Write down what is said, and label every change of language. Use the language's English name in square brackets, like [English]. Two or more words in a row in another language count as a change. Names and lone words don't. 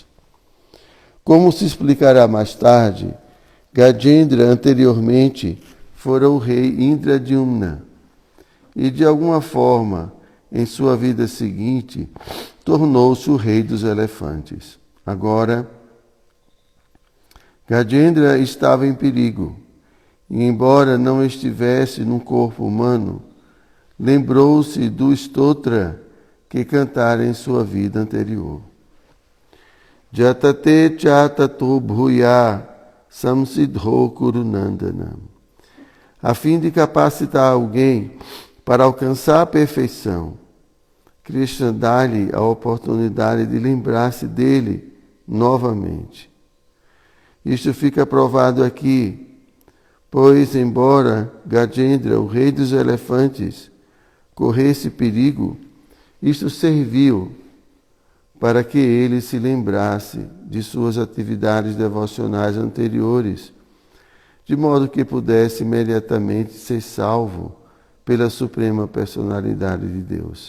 [Portuguese] Como se explicará mais tarde, Gajendra anteriormente fora o rei Indradyumna e, de alguma forma, em sua vida seguinte, tornou-se o rei dos elefantes. Agora, Gajendra estava em perigo e, embora não estivesse num corpo humano, lembrou-se do stotra que cantara em sua vida anterior. [Sanskrit] यतते च ततो भूयः संसिद्धौ कुरुनन्दन. [Portuguese] A fim de capacitar alguém para alcançar a perfeição, Krishna dá-lhe a oportunidade de lembrar-se dele novamente. Isto fica provado aqui, pois, embora Gajendra, o rei dos elefantes, corresse perigo, isto serviu para que ele se lembrasse de suas atividades devocionais anteriores, de modo que pudesse imediatamente ser salvo pela Suprema Personalidade de Deus.